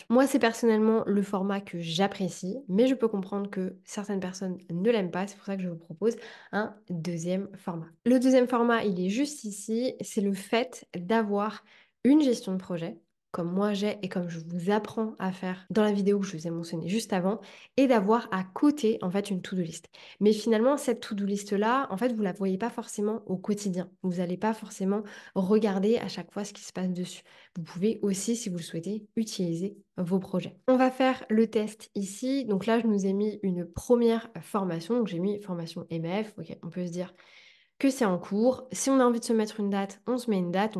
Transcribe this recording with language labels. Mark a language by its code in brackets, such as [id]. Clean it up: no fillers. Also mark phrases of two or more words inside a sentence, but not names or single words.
[fr] Moi, c'est personnellement le format que j'apprécie, mais je peux comprendre que certaines personnes ne l'aiment pas. C'est pour ça que je vous propose un deuxième format. Le deuxième format, il est juste ici. C'est le fait d'avoir une gestion de projet comme moi j'ai et comme je vous apprends à faire dans la vidéo que je vous ai mentionnée juste avant, et d'avoir à côté en fait une [en] to-do list. [fr] Mais finalement, cette [en] to-do list- [fr] là, en fait, vous la voyez pas forcément au quotidien. Vous n'allez pas forcément regarder à chaque fois ce qui se passe dessus. Vous pouvez aussi, si vous le souhaitez, utiliser vos projets. On va faire le test ici. Donc là, je nous ai mis une première formation. Donc j'ai mis formation MF. Ok, on peut se dire que c'est en cours. Si on a envie de se mettre une date, on se met une date.